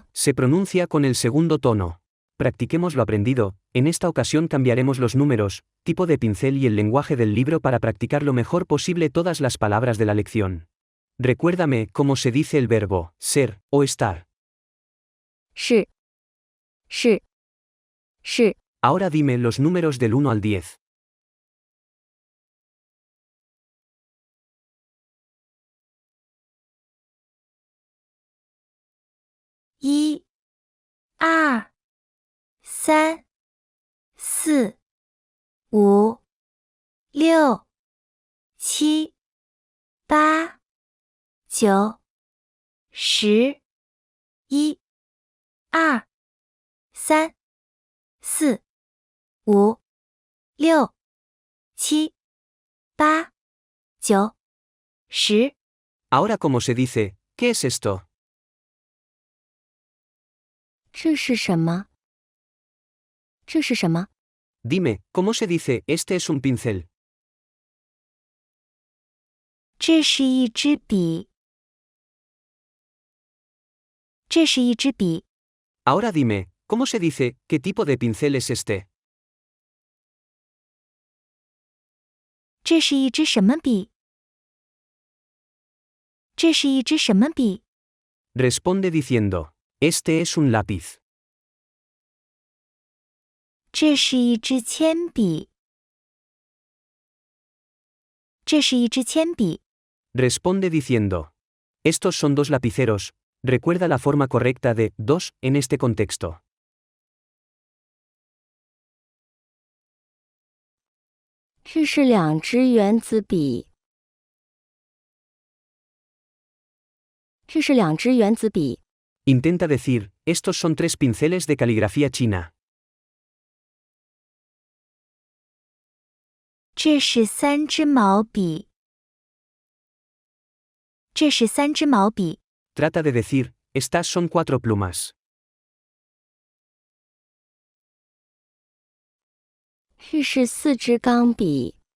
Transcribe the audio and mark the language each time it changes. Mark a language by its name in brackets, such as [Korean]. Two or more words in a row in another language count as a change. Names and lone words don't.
[Spanish] Se pronuncia con el segundo tono. Practiquemos lo aprendido. En esta ocasión cambiaremos los números, tipo de pincel y el lenguaje del libro para practicar lo mejor posible todas las palabras de la lección. Recuérdame cómo se dice el verbo ser o estar. [Chinese] 是是是 [Spanish] Ahora dime los números del 1 al 10. [Chinese] 一二三四五六七八九十一二三四五六七八九十 [Spanish] Ahora cómo se dice, ¿qué es esto? [Chinese] 这是什么？这是什么？ [Spanish] Dime, ¿cómo se dice este es un pincel? [Chinese] 这是一支笔。这是一支笔。 [Spanish] Ahora dime, ¿cómo se dice qué tipo de pincel es este? [Chinese] 这是一支什么笔？这是一支什么笔？ [Spanish] Responde diciendo, este es un lápiz. [Chinese] 这是一支铅笔。这是一支铅笔。 [Spanish] Responde diciendo, estos son dos lapiceros. Recuerda la forma correcta de dos en este contexto. [Chinese] 这是两支原子笔。这是两支原子笔。 [Spanish] Intenta decir, estos son tres pinceles de caligrafía china. [Chinese] 这是三支毛笔。这是三支毛笔。 [Spanish] Trata de decir, estas son cuatro plumas. [Chinese] 这是四支钢笔。